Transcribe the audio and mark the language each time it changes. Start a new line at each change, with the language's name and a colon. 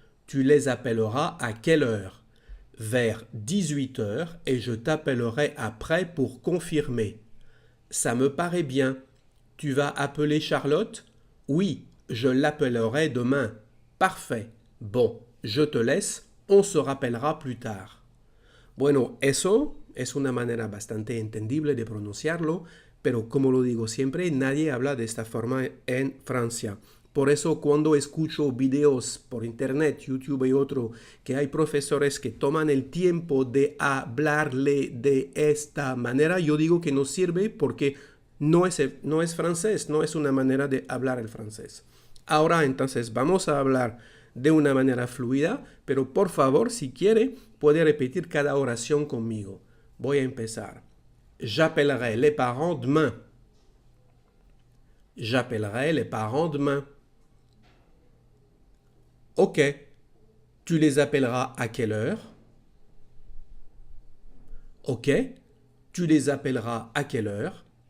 French: tu les appelleras à quelle heure? Vers 18 heures et je t'appellerai après pour confirmer. Ça me paraît bien. Tu vas appeler Charlotte? Oui, je l'appellerai demain. Parfait. Bon, je te laisse, on se rappellera plus tard.
Spanish: Bueno, eso es una manera bastante entendible de pronunciarlo, pero como lo digo siempre, nadie habla de esta forma en Francia. Por eso cuando escucho videos por internet, YouTube y otro, que hay profesores que toman el tiempo de hablarle de esta manera, yo digo que no sirve porque no es francés, no es una manera de hablar el francés. Ahora entonces vamos a hablar de una manera fluida, pero por favor, si quiere, puede repetir cada oración conmigo. Voy a empezar.
French: J'appellerai les parents demain. J'appellerai les parents demain. Ok. Tu les appelleras à quelle heure? Ok. Tu les appelleras à quelle heure?